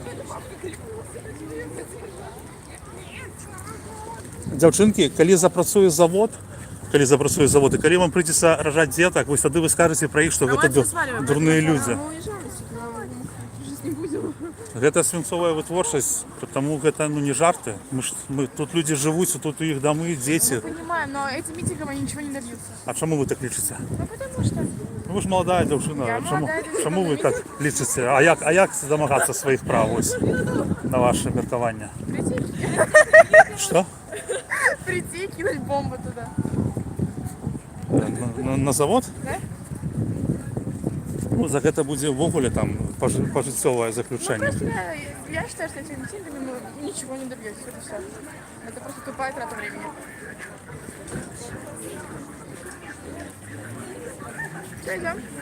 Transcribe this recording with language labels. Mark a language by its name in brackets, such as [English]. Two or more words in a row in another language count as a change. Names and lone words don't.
[Belarusian] Дзяўчынкі, калі запрацуе завод, і калі вам прыйдзецца ражаць дзетак, вось тады вы скажаце пра іх, што гэта дурныя людзі. Гэта свінцовая вытворчасць, таму гэта не жарты. Мы тут людзі жывуць, тут у іх дамы, дзеці. [Russian] Мы понимаем, но этим митингом они ничего не добьются. [Belarusian] А чаму вы так лічыце? [Russian] Ну потому что... [Belarusian] Ну, вы ж маладая дзяўчына, чаму вы так лічыце? А як дамагацца сваіх прав ось на ваше меркаванне? Што? [Russian] Прийти и кинуть бомбу туда. [Belarusian] На завод? [Russian] Да? [Belarusian] Ну, за гэта будзе ўвогуле там пажыццёвае заключэнне. [Russian] Ну, просто я считаю, что этими митингами ничего не добьетесь. Это все. Это просто тупая трата времени. Все, идем.